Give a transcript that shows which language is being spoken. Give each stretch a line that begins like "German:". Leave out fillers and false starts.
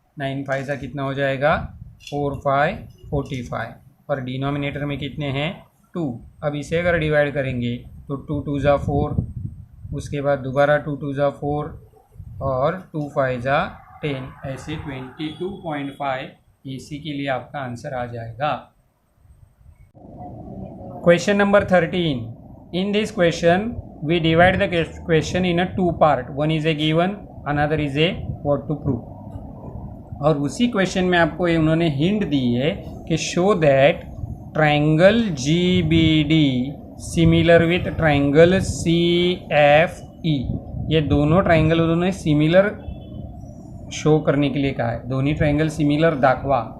Hindi: 9 5 कितना हो जाएगा 4 5 45, और डिनोमिनेटर में कितने हैं 2. अब इसे अगर डिवाइड करेंगे तो 2 2 4, उसके बाद दोबारा 2 2 4 और 2 5 10, ऐसे 22.5 AC के लिए आपका आंसर आ जाएगा. Question number 13.
English: In this question we divide the question in a 2 part. One is a given, another is a what to prove.
Hindi: और उसी क्वेश्चन में आपको उन्होंने हिंट दी है कि
English: Show that triangle GBD similar with triangle CFE.
Hindi: ये दोनों triangle उन्होंने सिमिलर शो करने के लिए कहा है,
Marathi: दोनों ट्राइंगल सिमिलर दाखवा.